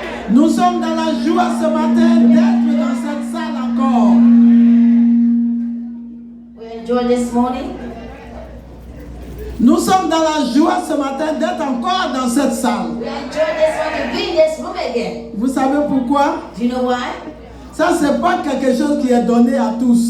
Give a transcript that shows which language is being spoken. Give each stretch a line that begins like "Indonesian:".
French: Nous sommes dans la joie ce matin d'être dans cette salle encore.
English: We enjoy this morning.
French: Nous sommes dans la joie ce matin d'être encore dans cette salle.
English: We enjoy this one to be in this room again.
French: Vous savez pourquoi?
English: Do you know why?
French: Ça, c'est pas quelque chose qui est donné à tous.